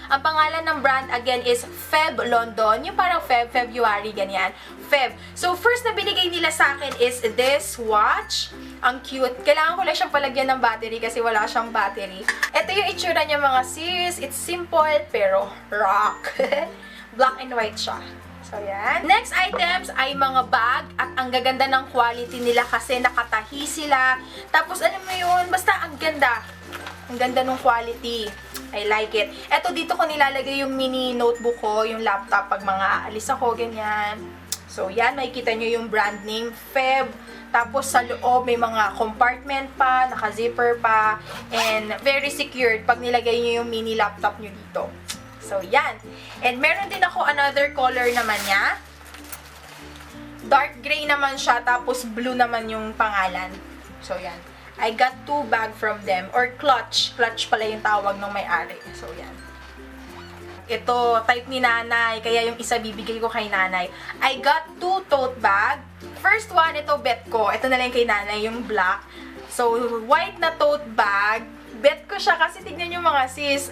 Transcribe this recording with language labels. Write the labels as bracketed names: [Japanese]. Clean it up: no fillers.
[Filipino] Ang pangalan ng brand again is Feb London. Yung parang February, ganyan. Feb. So, first na binigay nila sa akin is this watch. Ang cute. Kailangan ko lang siyang palagyan ng battery kasi wala siyang battery. Ito yung itsura niya mga sis. [English] It's simple pero rock. Black and white siya. So, yan. [Filipino] Next items ay mga bag at ang gaganda ng quality nila kasi nakatahi sila. Tapos, alam mo yun, basta ang ganda. Ang ganda ng quality. [English] I like it. [Filipino] Eto, dito ko nilalagay yung mini notebook ko, yung laptop pag mga aalis ako, ganyan. So, yan, makikita nyo yung brand name, Feb. Tapos, sa loob, may mga compartment pa, naka-zipper pa, and very secured pag nilagay nyo yung mini laptop nyo dito. So, yan. And meron din ako another color naman niya. Dark gray naman siya, tapos blue naman yung pangalan. So, yan. [English] I got 2 bag from them, or clutch. [Filipino] Clutch pala yung tawag ng may-ari. So, yan. Ito, type ni nanay, kaya yung isa bibigay ko kay nanay. [English] I got 2 tote bag. First one, [Filipino] ito bet ko. Ito na lang kay nanay, yung black. So, white na tote bag. Bet ko siya kasi tignan nyo mga sis.